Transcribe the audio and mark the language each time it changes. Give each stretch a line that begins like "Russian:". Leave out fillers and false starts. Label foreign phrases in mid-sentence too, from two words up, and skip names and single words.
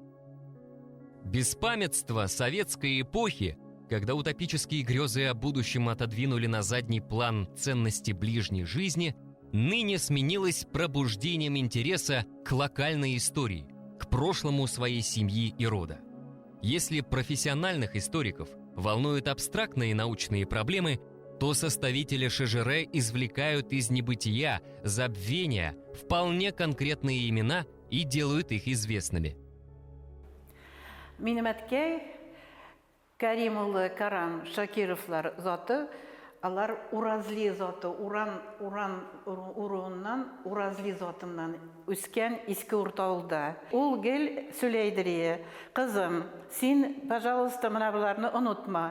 Russian: Беспамятство советской эпохи, когда утопические грезы о будущем отодвинули на задний план ценности ближней жизни, ныне сменилось пробуждением интереса к локальной истории, к прошлому своей семьи и рода. Если профессиональных историков волнуют абстрактные научные проблемы, то составители ШЖР извлекают из небытия, забвения вполне конкретные имена и делают их известными.
Tatar: Минем әткәй Кәрим улы Каран Шакировлар заты, алар Уразли заты, уран уруыннан, Уразли затыннан үскән иске Уртаулда. Ул гел сөйләйдерие: «Кызым, син, пожалуйста, менә буларны онытма.